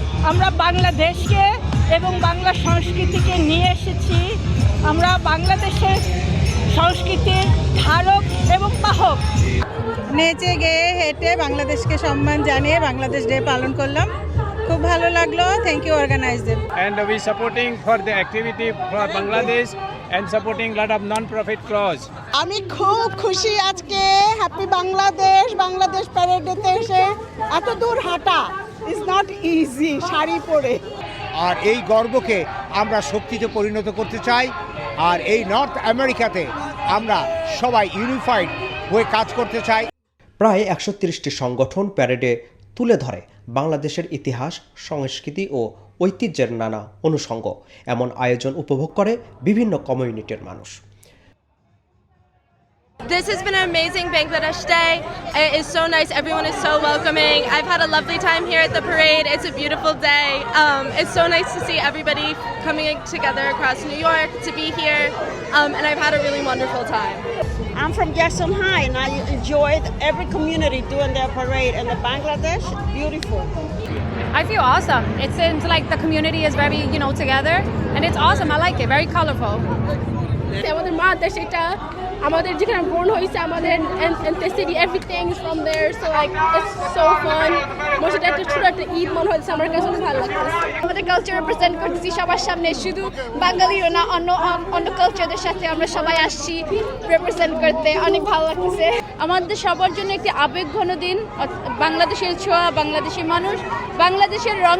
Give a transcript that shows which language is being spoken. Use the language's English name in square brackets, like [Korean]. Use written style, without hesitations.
[Bangla] আমরা বাংলাদেশকে এবং বাংলা সংস্কৃতিকে নিয়ে এসেছি। আমরা বাংলাদেশের সংস্কৃতির ধারক এবং বাহক। নেচে গেয়ে হেঁটে বাংলাদেশকে সম্মান জানিয়ে বাংলাদেশ ডে পালন করলাম, খুব ভালো লাগলো। Thank you organiser. [English] And we supporting for the activity for Bangladesh and supporting lot of non-profit cause. [Bangla] আমি খুব খুশি আজকে হ্যাপি বাংলাদেশ প্যারেডেতে এসে। এত দূর হাঁটা [English] is not easy [Bangla] শাড়ি পরে। আর এই গর্বকে আমরা শক্তিতে পরিণত করতে চাই। আর এই নর্থ আমেরিকাতে আমরা সবাই ইউনিফাইড হয়ে কাজ করতে চাই। প্রায় 130টি সংগঠন প্যারেডে তুলে ধরে বাংলাদেশের ইতিহাস, সংস্কৃতি ও ঐতিহ্যের নানা অনুষঙ্গ। এমন আয়োজন উপভোগ করে বিভিন্ন কমিউনিটির মানুষ। [English] This has been an amazing Bangladesh Day. It is so nice. Everyone is so welcoming. I've had a lovely time here at the parade. It's a beautiful day. It's so nice to see everybody coming together across New York to be here. And I've had a really wonderful time. I'm from Jackson High and I enjoyed every community doing their parade and the Bangladesh, beautiful. I feel awesome. It seems like the community is very, together. And it's awesome. I like it. Very colorful. [Bangla] আমাদের মা দেশ এটা আমাদের যেখানে born হয়েছে আমাদের [English] and the city everything is from there so like it's so fun [Bangla] মোট এটা একটা ছোট একটা ঈদ মনে হচ্ছে আমার কাছে অনেক ভালো লাগছে আমাদের কালচার রিপ্রেজেন্ট করতেছি সবার সামনে শুধু বাঙালিও না অন্য কালচারদের সাথে আমরা সবাই আসছি রিপ্রেজেন্ট করতে অনেক ভালো লাগছে আমাদের সবার জন্য একটি আবেগঘন দিন বাংলাদেশের ছোঁয়া বাংলাদেশের মানুষ বাংলাদেশের